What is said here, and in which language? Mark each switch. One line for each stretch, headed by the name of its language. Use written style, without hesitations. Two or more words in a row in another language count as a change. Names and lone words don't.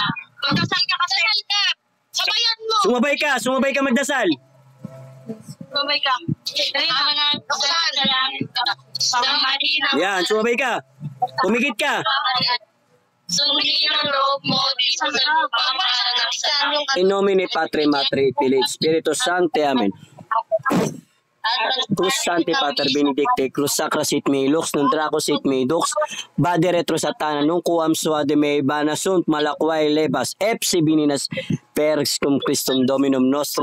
Filipino: Magdasal ka, kasal ka. Sabayan mo. Sumabay ka magdasal. Sabay ka. Ama namin sa salamin ka. Sa Marina. Yan, sumabay ka. Pumikit ka. Sundin ang loob mo dito sa lupa para masala.
Latin: In nomine Patri, Matri, Filii, Spiritus Sancti, Amen. Cruz Sancti Pater Benedicte, Cruz Sacra sit mei lux, non draco sit mei dux, bade retro satana, nunc quam suade mei bana sunt malaquae lebas, epsi bininas per cum Christum Dominum nostrum.